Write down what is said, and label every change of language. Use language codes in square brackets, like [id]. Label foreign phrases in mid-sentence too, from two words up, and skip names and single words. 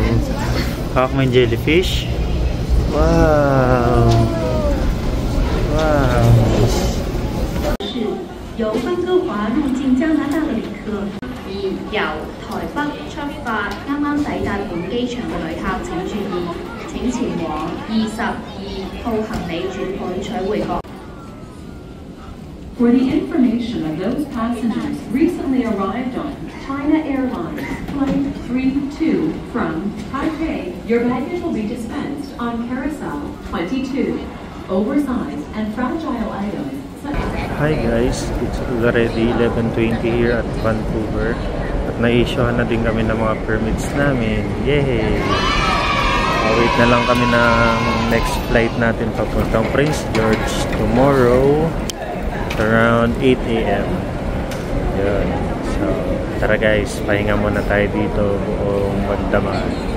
[tl] Hawak mo yung jellyfish. Wow. Wow. [yue] 由温哥華入境加拿大嘅旅客，而由台北出發啱啱抵達本機場嘅旅客請注意，請前往22號行李轉盤取回國。 [en] For the information of those passengers recently arrived on China Airlines Flight 32 from Taipei, your baggage will be dispensed on Carousel 22. Oversized and fragile items such as... Hi guys, it's already 11:20 here at Vancouver. [tl] At na-issuehan na din kami ng mga permits namin. Yay! Wait na lang kami ng [en] next flight [tl] natin papuntang Prince George [en] tomorrow around 8 AM. [tl] Yun. So, tara guys, pahinga muna tayo dito buong magdamag.